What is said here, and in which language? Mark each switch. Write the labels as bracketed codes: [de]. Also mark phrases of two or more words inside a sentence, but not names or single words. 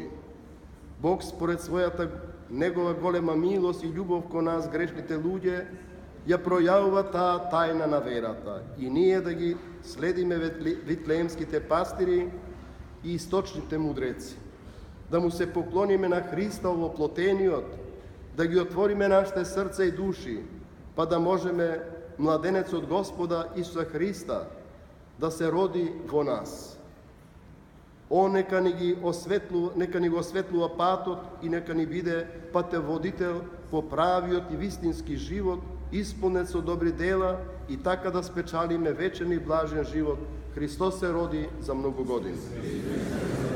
[mk] Бог според својата негова голема милост и љубов кон нас грешните луѓе ја пројавува таа тајна на верата и ние да ги следиме витлеемските пастири и источните мудреци. Да му се поклониме на Христа воплотениот, да ги отвориме нашите срца и души, па да можеме младенец од Господа Исуса Христа да се роди во нас. Он нека ни го осветлува патот и нека ни биде патеводител по правиот и вистински живот, исполнет со добри дела и така да спечалиме вечен и блажен живот. Христос се роди за многу години.